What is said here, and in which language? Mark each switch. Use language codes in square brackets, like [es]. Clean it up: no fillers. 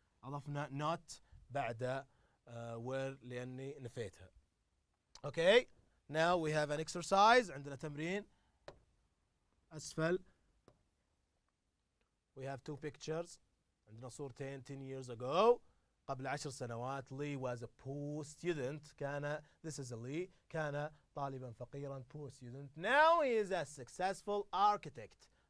[ar] أضفنا [en] not [ar] بعد [en] were [ar] لأني نفيتها. [en] Okay, now we have an exercise. [ar] عندنا تمرين أسفل. [en] We have two pictures. [ar] عندنا صورتين [en] 10 years ago. [ar] قبل 10 سنوات [en] Lee was a poor student. This is a Lee. [ar] كان طالبا فقيرا, [en] poor student. Now he is a successful architect.